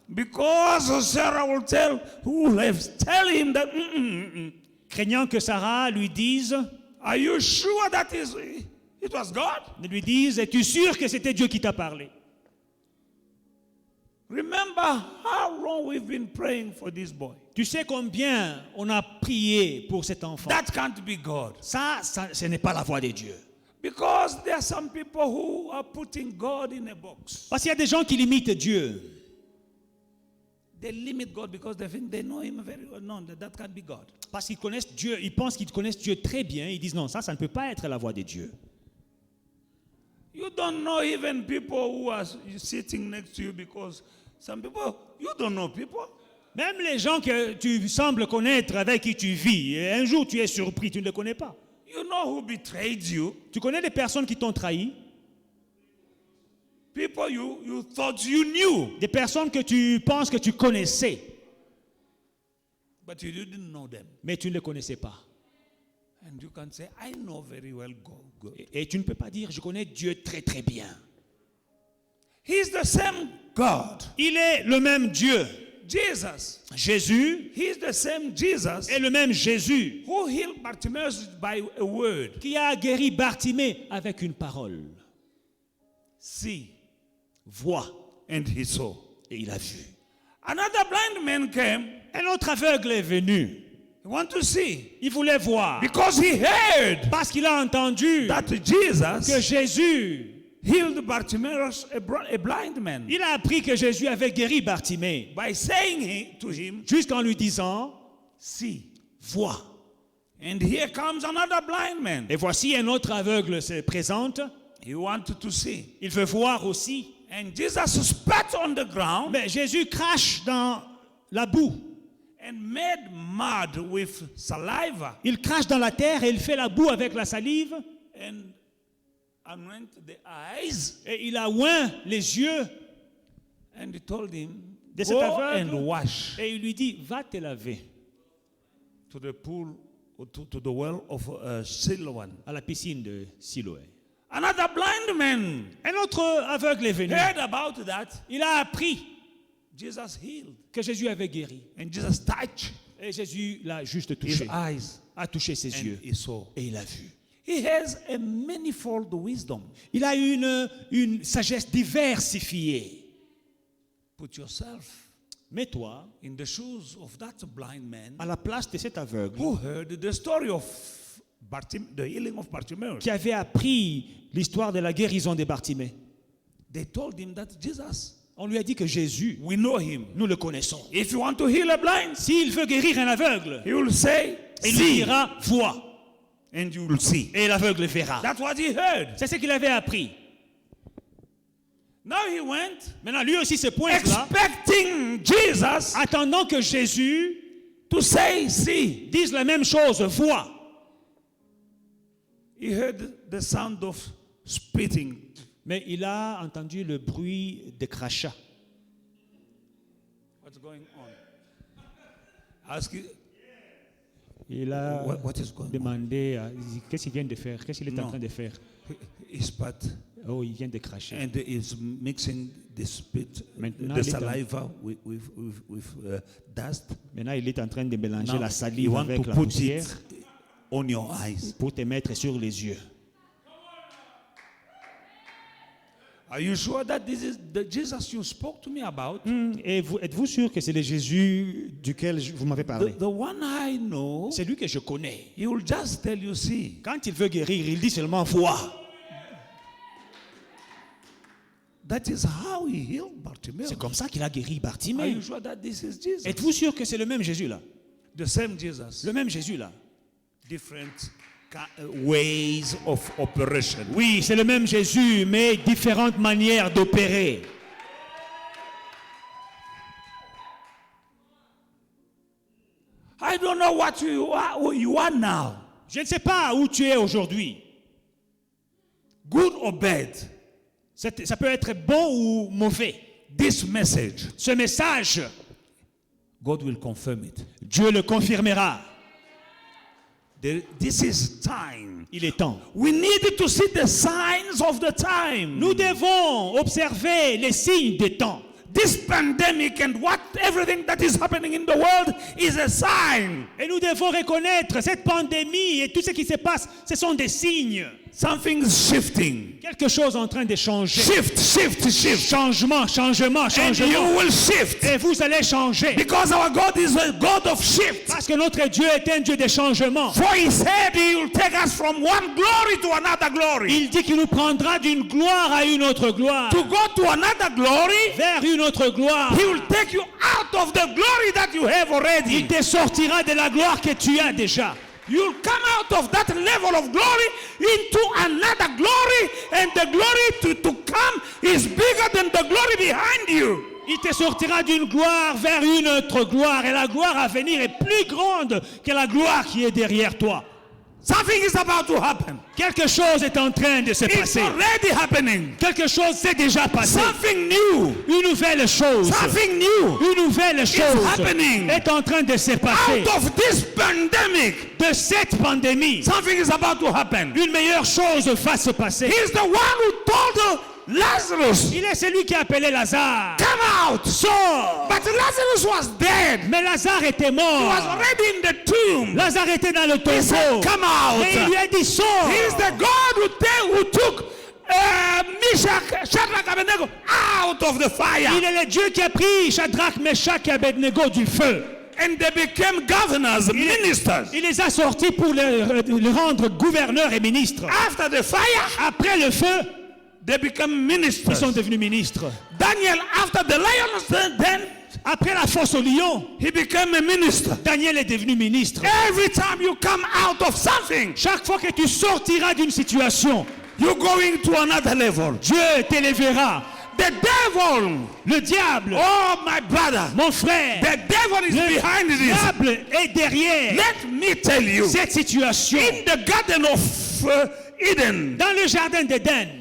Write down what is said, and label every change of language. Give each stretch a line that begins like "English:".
English: because Sarah will tell him that.
French: craignant que Sarah lui dise,
English: Are you sure that it was God?
French: ne lui dise, es-tu sûr que c'était Dieu qui t'a parlé?
English: Remember how long we've been praying for this boy.
French: Tu sais combien on a prié pour cet enfant?
English: That can't be God.
French: Ça, ce n'est pas la voix de Dieu.
English: Because there are some people who are putting God in a box.
French: Parce qu'il y a des gens qui limitent Dieu.
English: They limit God because they think they know him very well. No, that can't be God.
French: Parce qu'ils connaissent Dieu, ils pensent qu'ils connaissent Dieu très bien. Ils disent non, ça ne peut pas être la voix de Dieu.
English: You don't know even people who are sitting next to you because some people, you don't know people.
French: Même les gens que tu sembles connaître, avec qui tu vis, et un jour tu es surpris, tu ne les connais pas.
English: You know who betrayed you.
French: Tu connais des personnes qui t'ont trahi,
English: People you thought you knew.
French: des personnes que tu penses que tu connaissais,
English: But you didn't know them.
French: mais tu ne les connaissais pas.
English: And you can say, I know very well God.
French: Et tu ne peux pas dire, je connais Dieu très très bien.
English: He's the same God.
French: Il est le même Dieu.
English: Jesus.
French: Jésus
English: He's the same Jesus
French: est le même Jésus
English: who healed Bartimaeus by a word.
French: qui a guéri Bartimée avec une parole.
English: See,
French: Vois,
English: and he saw.
French: et il a vu.
English: Another blind man came.
French: Un autre aveugle est venu.
English: He want to see
French: Il voulait voir.
English: because he heard
French: Parce qu'il a entendu
English: that
French: que
English: Jesus
French: Jésus,
English: healed Bartimaeus, a blind man,
French: il a appris que Jésus avait guéri Bartimée.
English: by saying to him,
French: Jusqu'en lui disant,
English: see.
French: vois.
English: And here comes another blind man.
French: Et voici un autre aveugle se présente.
English: He wanted to see.
French: Il veut voir aussi.
English: And Jesus spat on the ground
French: Mais Jésus crache dans la boue.
English: and made mud with saliva
French: Il crache dans la terre et il fait la boue avec la salive.
English: and anoint the eyes.
French: Et il a oint les yeux
English: And he told him,
French: de cet
English: go
French: aveugle.
English: and wash.
French: Et il lui dit, va te laver.
English: to the pool, to the well of Siloam.
French: à la piscine de Siloé.
English: Another blind man
French: Un autre aveugle est venu.
English: heard about that.
French: Il a appris
English: Jesus healed.
French: que Jésus avait guéri.
English: And Jesus touched
French: Et Jésus l'a juste
English: his
French: touché,
English: eyes
French: a touché ses
English: and
French: yeux
English: he saw.
French: et il a vu.
English: He has a manifold wisdom.
French: Il a une sagesse diversifiée.
English: Put yourself
French: Mets-toi
English: in the shoes of that blind man
French: à la place de cet aveugle
English: who heard the story of the healing of Bartimaeus.
French: qui avait appris l'histoire de la guérison de Bartimée.
English: They told him that Jesus,
French: On lui a dit que Jésus,
English: we know him.
French: nous le connaissons.
English: If you want to heal a blind,
French: S'il veut guérir un aveugle,
English: he will say,
French: il lui
English: see,
French: dira vois
English: and you will see.
French: et l'aveugle verra.
English: That's what he heard.
French: C'est ce qu'il avait appris.
English: Now he went
French: Maintenant, lui aussi se pointe là,
English: expecting Jesus
French: attendant que Jésus
English: to say, see.
French: dise la même chose, vois.
English: He heard the sound of spitting.
French: Mais il a entendu le bruit des crachats.
English: What's going on? Ask you,
French: Il a
English: what is going on?
French: demandé qu'est-ce qu'il vient de faire, qu'est-ce qu'il est en Non. train de faire.
English: He spat
French: Oh, il vient de cracher.
English: and is mixing the spit,
French: Maintenant,
English: the
French: il est en-
English: saliva with dust.
French: Maintenant, il est en train de mélanger
English: Now,
French: la
English: you
French: salive
English: want
French: avec
English: to
French: la
English: put
French: poussière
English: it on your eyes.
French: pour te mettre sur les yeux.
English: Are you sure that this is the Jesus you spoke to me about?
French: Et êtes-vous sûr que c'est le Jésus duquel vous m'avez parlé?
English: The one I know,
French: C'est lui que je connais.
English: he will just tell you, see.
French: Quand il veut guérir, il dit seulement vois.
English: That is how he healed Bartimaeus.
French: C'est comme ça qu'il a guéri
English: Are
French: Bartimée.
English: you sure that this is Jesus?
French: Êtes-vous sûr que c'est le même Jésus là?
English: The same Jesus.
French: Le même Jésus là?
English: Different ways of operation.
French: Oui, c'est le même Jésus, mais différentes manières d'opérer.
English: I don't know what you are now.
French: Je ne sais pas où tu es aujourd'hui.
English: Good or bad.
French: Ça peut être bon ou mauvais.
English: This message,
French: Ce message,
English: God will confirm it.
French: Dieu le confirmera.
English: This is time.
French: Il est temps.
English: We need to see the signs of the time.
French: Nous devons observer les signes des temps.
English: This pandemic and everything that is happening in the world is a sign.
French: Et nous devons reconnaître cette pandémie et tout ce qui se passe, ce sont des signes.
English: Something's shifting.
French: Quelque chose est en train de changer.
English: Shift.
French: Changement.
English: And you will shift.
French: Et vous allez changer.
English: Because our God is a God of shift.
French: Parce que notre Dieu est un Dieu de changement.
English: For he said he will take us from one glory to another glory.
French: Il dit qu'il nous prendra d'une gloire à une autre gloire.
English: To go to another glory,
French: Vers une autre gloire.
English: he will take you out of the glory that you have already.
French: Il te sortira de la gloire que tu as déjà.
English: You'll come out of that level of glory into another glory, and the glory to come is bigger than the glory behind you.
French: Il te sortira d'une gloire vers une autre gloire. Et la gloire à venir est plus grande que la gloire qui est derrière toi.
English: Something is about to happen.
French: Quelque chose est en train de se
English: It's
French: passer.
English: already happening.
French: Quelque chose s'est déjà passé.
English: Something new.
French: Une nouvelle chose.
English: Something new
French: Une nouvelle chose
English: happening.
French: est en train de se passer.
English: Out of this pandemic,
French: De cette pandémie,
English: something is about to happen.
French: une meilleure chose va se passer.
English: He's the one who told Lazarus,
French: Il est celui qui a appelé Lazare.
English: come out.
French: Sors.
English: But Lazarus was dead.
French: Mais Lazare était
English: He was
French: mort.
English: already in the tomb.
French: Lazare était dans le
English: He said,
French: tombeau.
English: come out.
French: Mais il lui a dit sors.
English: He is the God who took Meshach, Shadrach, Abednego out of the fire.
French: Il est le Dieu qui a pris Shadrach, Meshach et Abednego du feu.
English: And they became governors, ministers.
French: Il les a sortis pour le rendre gouverneurs et ministres.
English: After the fire,
French: Après le feu,
English: they become
French: ils
English: ministers.
French: sont devenus ministres.
English: Daniel, after the lions, then
French: Après la fosse au lion,
English: he became a minister.
French: Daniel est devenu ministre.
English: Every time you come out of something,
French: Chaque fois que tu sortiras d'une situation,
English: you're going to another level.
French: Dieu t'élèvera.
English: The devil,
French: Le diable,
English: oh my brother,
French: mon frère,
English: the devil is
French: le
English: behind this.
French: diable est derrière
English: Let me tell you,
French: cette situation.
English: in the garden of Eden,
French: Dans le jardin d'Éden,